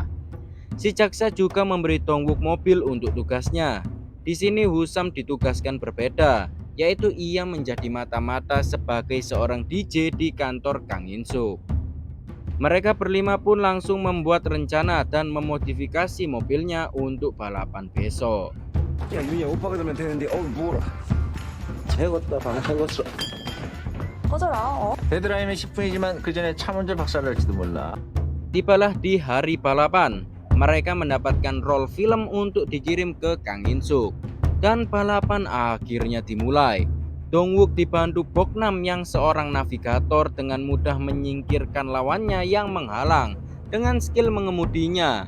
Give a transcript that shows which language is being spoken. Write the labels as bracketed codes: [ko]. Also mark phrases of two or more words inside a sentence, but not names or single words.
[id] Si jaksa juga memberi Dongwook mobil untuk tugasnya. Di sini Hosam ditugaskan berbeda, yaitu ia menjadi mata-mata sebagai seorang DJ di kantor Kang In-suk. Mereka berlima pun langsung membuat rencana dan memodifikasi mobilnya untuk balapan besok. [ko] 야 윤희야 오빠가 되면 되는데 뭐라 잘했다 방금 잘했어 꺼져라. 데드라인은 10분이지만 그 전에 차 먼저 박살날지도 몰라. [id] Tibalah di hari balapan, mereka mendapatkan roll film untuk dikirim ke Kang In-suk. Dan balapan akhirnya dimulai. Dongwook dibantu Boknam yang seorang navigator dengan mudah menyingkirkan lawannya yang menghalang dengan skill mengemudinya.